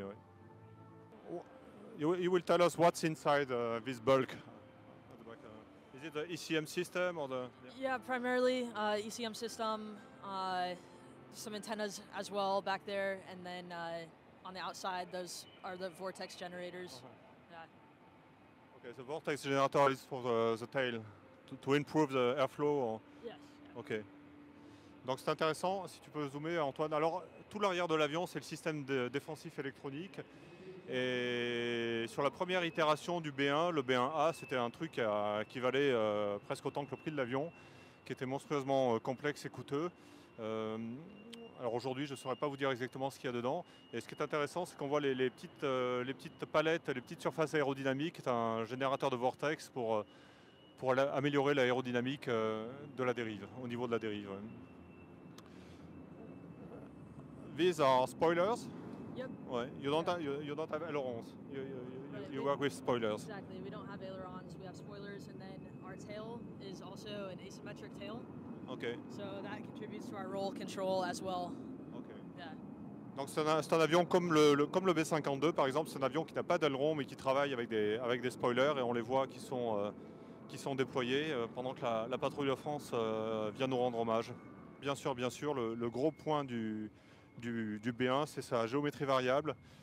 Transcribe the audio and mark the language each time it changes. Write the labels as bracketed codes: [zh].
[fr] Ouais. [en] You will tell us what's inside this bulk. Is it the ECM system or the? Yeah, primarily ECM system. Some antennas as well back there, and then on the outside, those are the vortex generators. Yeah. Okay, the vortex generator is for the tail to improve the airflow. Or? Yes. [fr] Ok. Donc c'est intéressant. Si tu peux zoomer, Antoine. Alors tout l'arrière de l'avion, c'est le système défensif électronique. Et sur la première itération du B1, le B1A, c'était un truc qui valait presque autant que le prix de l'avion, qui était monstrueusement complexe et coûteux. Alors aujourd'hui, je ne saurais pas vous dire exactement ce qu'il y a dedans. Et ce qui est intéressant, c'est qu'on voit les petites palettes, les petites surfaces aérodynamiques. C'est un générateur de vortex pour améliorer l'aérodynamique de la dérive, au niveau de la dérive. [en] These are spoilers. Yep. [fr] Ouais. [en] You don't have ailerons. You work with spoilers. Exactly. We don't have ailerons. We have spoilers, and then our tail is also an asymmetric tail. Okay. So that contributes to our roll control as well. Okay. Yeah. [fr] Donc c'est un avion comme le B-52 par exemple. C'est un avion qui n'a pas d'aileron mais qui travaille avec des spoilers et on les voit qui sont qui sont déployés pendant que la patrouille de France vient nous rendre hommage. Bien sûr, le gros point du B1, c'est sa géométrie variable.